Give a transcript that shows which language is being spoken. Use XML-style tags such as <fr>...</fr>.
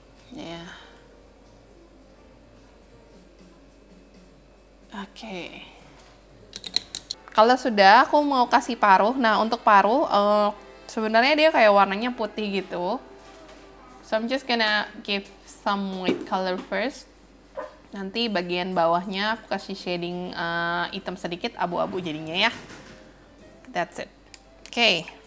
<id>Ya. Yeah. Oke. Kalau sudah, aku mau kasih paruh. Nah, untuk paruh sebenarnya dia kayak warnanya putih gitu.</id> <en>So I'm just gonna give some white color first.</en> <id>Nanti bagian bawahnya aku kasih shading hitam sedikit, abu-abu jadinya ya.</id> <en>That's it. Oke.</en>